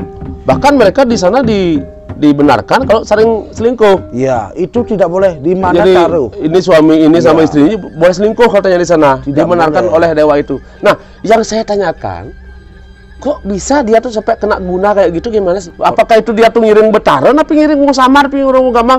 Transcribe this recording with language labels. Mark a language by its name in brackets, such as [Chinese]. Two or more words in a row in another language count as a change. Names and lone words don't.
[Indonesian] Bahkan mereka di sana dibenarkan kalau sering selingkuh. Iya, itu tidak boleh. Di mana Jadi taruh? ini suami ini sama istrinya boleh selingkuh katanya di sana. Dibenarkan oleh dewa itu. Nah, yang saya tanyakan, kok bisa dia tuh sampai kena guna kayak gitu, gimana sih? Apakah itu dia tuh [Balinese] ngiring betaran, [Indonesian] apa [Balinese] ngiring wong samar, ngiring wong gamang?